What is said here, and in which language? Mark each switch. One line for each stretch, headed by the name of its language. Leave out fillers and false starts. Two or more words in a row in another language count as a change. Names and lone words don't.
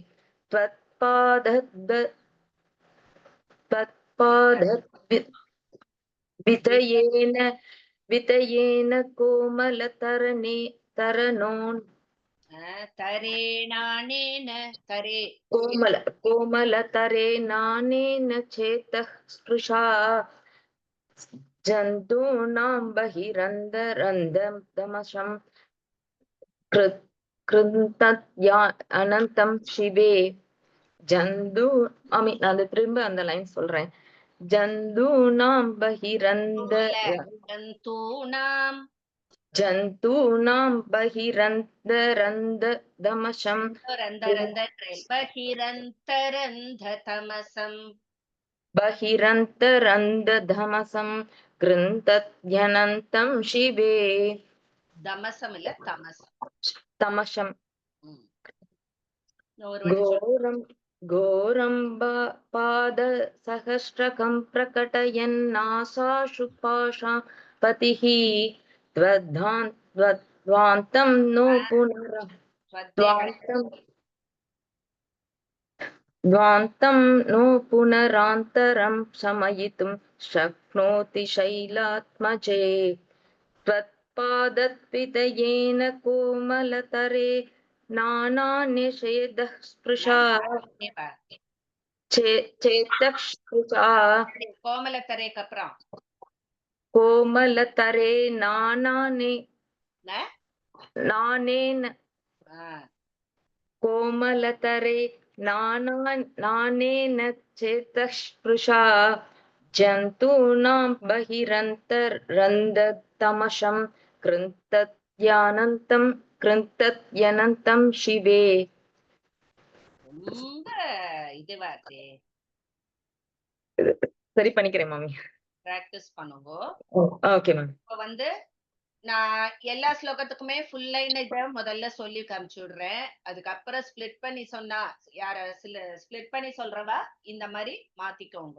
Sanskrit: त्वत्पादद्वितयेन कोमलतरेणानेन चेतः स्पृशा जन्तूनां बहिरन्तरन्धतमसं कृन्तत्यनन्तं शिवे.
Tamil: நான் திரும்ப அந்த லைன் சொல்றேன்.
Sanskrit: जन्तूनां बहिरन्तरन्धतमसं बहिरन्तरन्धतमसं कृन्तत्यनन्तं शिवे.
Tamil: தமசம் இல்ல தமசம். தமசம்.
Sanskrit: घोरं पादसहस्रकं प्रकटयन्नाशासु पाशां पतिः. ध्वान्तं नो पुनरान्तरं शमयितुं शक्नोति शैलात्मजे. त्वत्पादद्वितयेन कोमलतरे नानानिषेधः स्पृशा चेतस्पृशा.
Tamil: கோமலத்தரேக்கு அப்புறம்
Sanskrit: कोमलतरे नानेन कोमलतरे नानेन चेतस्पृशा जन्तूनां बहिरन्तरन्धतमसं कृन्तत्यनन्तं शिवे.
Tamil: ரொம்ப இதுவா இருக்கே. சரி பண்ணிக்கிறேன் மாமி. பிராக்டிஸ் பண்ணுங்க.
English: okay ma'am.
Tamil: இப்போ நான் எல்லா ஸ்லோகத்துக்குமே
English: full line
Tamil: இத முதல்ல சொல்லி காமிச்சு விடுறேன். அதுக்கப்புறம் ஸ்பிளிட் பண்ணி சொன்னா ஸ்பிளிட் பண்ணி சொல்றவா இந்த மாதிரி மாத்திக்கோங்க.